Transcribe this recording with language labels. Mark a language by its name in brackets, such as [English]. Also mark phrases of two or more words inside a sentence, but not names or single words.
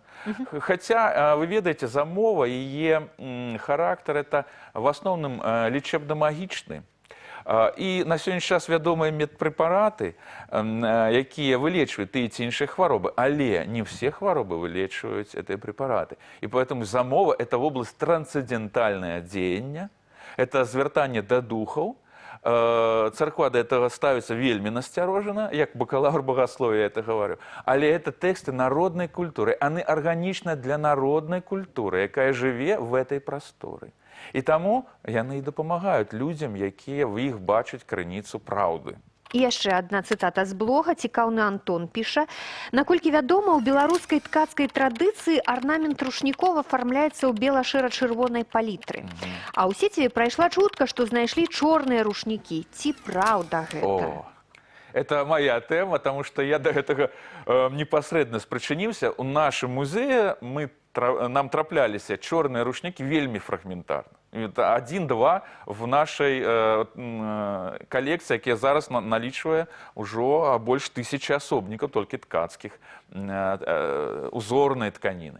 [Belarusian] Хаця, вы ведаеце, замова, яе характар, это в асноўным лечебна-магічны. І на сённяшні час вядомыя медпрэпараты, якія вылечваюць тыя ці іншыя хваробы, але не все хваробы вылечваюць гэтыя прэпараты. І поэтому замова – [Russian] это область [Belarusian] трансцэндэнтальнае дзеяння, это звяртанне да духаў. Царква да этого ставіцца вельмі насцярожана, як бакалаўр багасловия [Russian] это говорю. [Belarusian] Але это тэксты народнай культуры, яны арганічныя для народнай культуры, якая жыве [Russian] в этой [Belarusian] прасторы. І таму яны і дапамагаюць людзям, якія в іх бачаць крыніцу праўды. І яшчэ адна цытата з блога. Цікаўны Антон піша: наколькі вядома, у беларускай ткацкай традыцыі арнамент рушнікоў афармляецца ў бела-шэра-чырвонай палітры. А ў сеціве прайшла чутка, што знайшлі чорныя рушнікі. Ці праўда гэта? [Russian] Это моя тема, потому что я до этого непосредственно спрычыніўся. [Belarusian] У нашым музее нам трапляліся чорныя рушнікі вельмі фрагментарна. Это 1-2 в нашай калекцыі, якія зараз налічвае ўжо больш 1000 асобнікаў, толькі ткацкіх, узорнай тканіны.